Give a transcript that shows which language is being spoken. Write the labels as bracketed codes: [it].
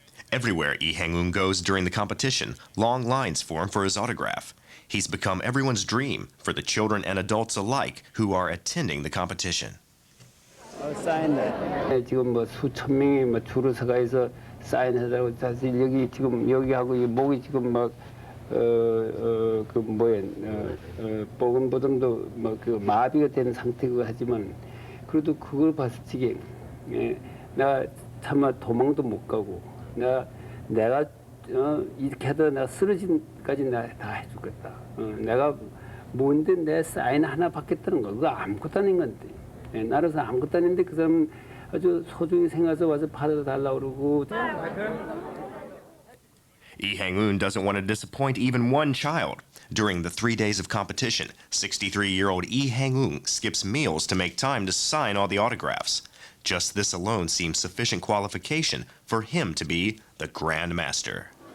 [en] Everywhere Lee Hang-eun goes during the competition, long lines form for his autograph. He's become everyone's dream for the children and adults alike who are attending the competition. [ko] 사인해. 지금 뭐 수천 명이 뭐 줄을 서가해서 사인하다고 사실 여기 지금 여기하고 이 목이 지금 막 그 뭐야 보금보듬도 뭐 그 마비가 된 상태고 하지만 그래도 그걸 봤을 적에 내가 차마 도망도 못 가고 내가 이렇게 하다 내가 쓰러진까지 내가 다 해주겠다. 내가 뭔데 내 사인 하나 받겠다는 거 그거 아무것도 아닌 건데. 나라서 아무것도 아닌데 그 사람 아주 소중히 생각해서 와서 받아달라고 그러고. [en] Lee Hang-eun doesn't want to disappoint even one child. During the 3 days of competition, 63-year-old Lee Hang-eun skips meals to make time to sign all the autographs. Just this alone seems sufficient qualification for him to be the Grand Master.